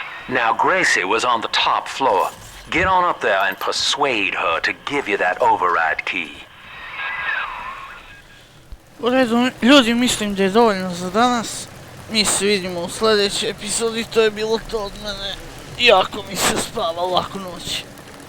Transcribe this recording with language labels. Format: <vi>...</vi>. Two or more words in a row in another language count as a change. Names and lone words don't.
<en>Now, Gracie was on the top floor. Get on up there and persuade her to give you that override key.</en> <hr>U redu, ljudi, mislim da je dovoljno za danas. Mi se vidimo u sljedećoj epizodi, to je bilo to od mene. Jako mi se spava, laku noć.</hr>